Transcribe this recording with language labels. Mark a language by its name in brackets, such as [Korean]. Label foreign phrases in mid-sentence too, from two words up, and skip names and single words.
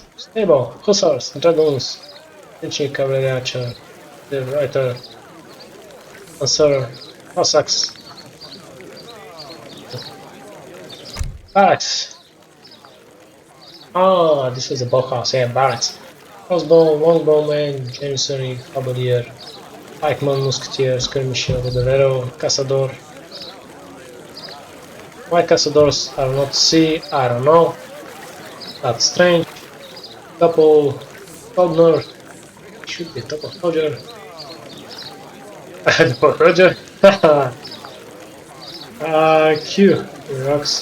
[English] Stable, hussars, dragoons, French cavalry archer, the writer, answer, Cossacks, barracks. Ah, this is a blockhouse, yeah, barracks. Crossbow, longbowman, janissary, halberdier, pikeman, musketeer, skirmisher, bodeguero, cazador. Why cazadors are not C, I don't know. That's strange. Double Togner. Should be double Roger. Double Roger. Q. Rocks.